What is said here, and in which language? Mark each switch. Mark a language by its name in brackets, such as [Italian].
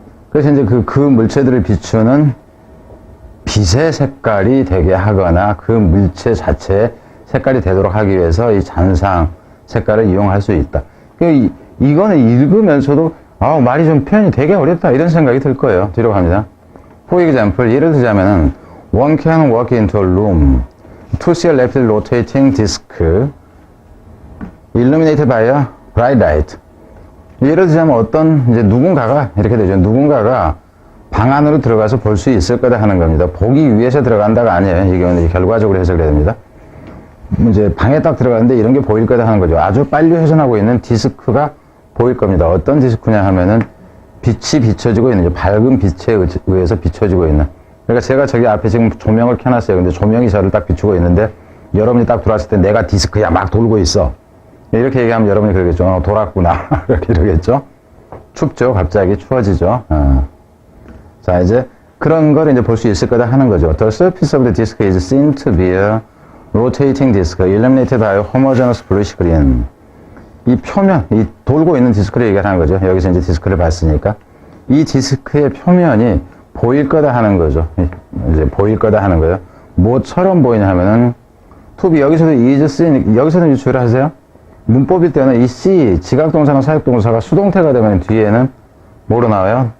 [Korean] 그래서 이제 그 물체들을 비추는 빛의 색깔이 되게 하거나 그 물체 자체의 색깔이 되도록 하기 위해서 이 잔상 색깔을 이용할 수 있다. 이거는 읽으면서도 말이 좀 표현이 되게 어렵다 이런 생각이 들 거예요. 뒤로 갑니다. [English] For example, 예를 들자면은 one can walk into a room to see a rapidly rotating disk illuminated by a bright light. [Korean] 예를 들자면 어떤 이제 누군가가 이렇게 되죠. 누군가가 방 안으로 들어가서 볼 수 있을 거다 하는 겁니다. 보기 위해서 들어간다가 아니에요. 이게 결과적으로 해석이 됩니다. 이제 방에 딱 들어가는데 이런 게 보일 거다 하는 거죠. 아주 빨리 회전하고 있는 디스크가 보일 겁니다. 어떤 디스크냐 하면은 빛이 비춰지고 있는, 밝은 빛에 의해서 비춰지고 있는. 그러니까 제가 저기 앞에 지금 조명을 켜놨어요. 근데 조명이 저를 딱 비추고 있는데 여러분이 딱 들어왔을 때 내가 디스크야 막 돌고 있어. 이렇게 얘기하면 여러분이 그러겠죠. 돌았구나. 이렇게 이러겠죠. 춥죠. 갑자기 추워지죠. 자, 이제 그런 걸 이제 볼 수 있을 거다 하는 거죠. [English] The surface of the disk is seen to be a rotating disk illuminated by a homogeneous bluish green. [Korean] 이 표면, 이 돌고 있는 디스크를 얘기하는 거죠. 여기서 이제 디스크를 봤으니까. 이 디스크의 표면이 보일 거다 하는 거죠. 이제 보일 거다 하는 거예요. 뭐처럼 보이냐 하면은, to be, 여기서도 is seen, 여기서도 유추를 하세요. 문법일 때는 이 C, 지각동사나 사역동사가 수동태가 되면 뒤에는 뭐로 나와요?